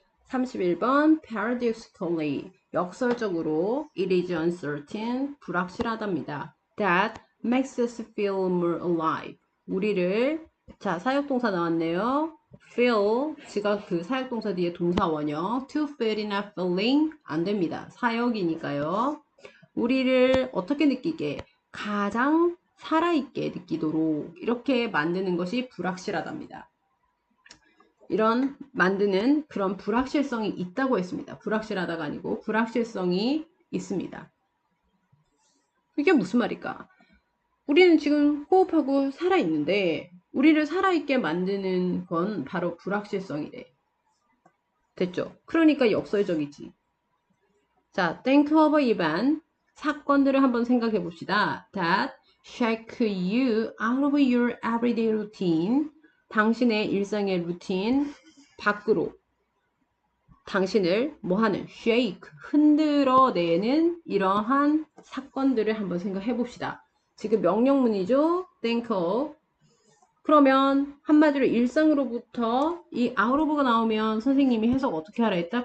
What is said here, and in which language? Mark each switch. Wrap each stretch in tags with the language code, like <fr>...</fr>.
<ko>31번 paradoxically 역설적으로</ko> <en>it is uncertain</en> <ko>불확실하답니다.</ko> <en>That makes us feel more alive</en> <ko>우리를 자 사역동사 나왔네요. feel 지가 그 사역동사 뒤에 동사원형 to feel이나 feeling 안 됩니다. 사역이니까요. 우리를 어떻게 느끼게 가장 살아있게 느끼도록 이렇게 만드는 것이 불확실하답니다. 이런 만드는 그런 불확실성이 있다고 했습니다. 불확실하다가 아니고 불확실성이 있습니다. 이게 무슨 말일까? 우리는 지금 호흡하고 살아있는데 우리를 살아있게 만드는 건 바로 불확실성이래. 됐죠? 그러니까 역설적이지. 자,</ko> <en>think of an event.</en> <ko>사건들을 한번 생각해 봅시다.</ko> <en>That shake you out of your everyday routine.</en> <ko>당신의 일상의 루틴 밖으로 당신을 뭐하는 shake 흔들어내는 이러한 사건들을 한번 생각해 봅시다. 지금 명령문이죠. think of. 그러면 한마디로 일상으로부터 이 out of가 나오면 선생님이 해석 어떻게 하라 했다?</ko>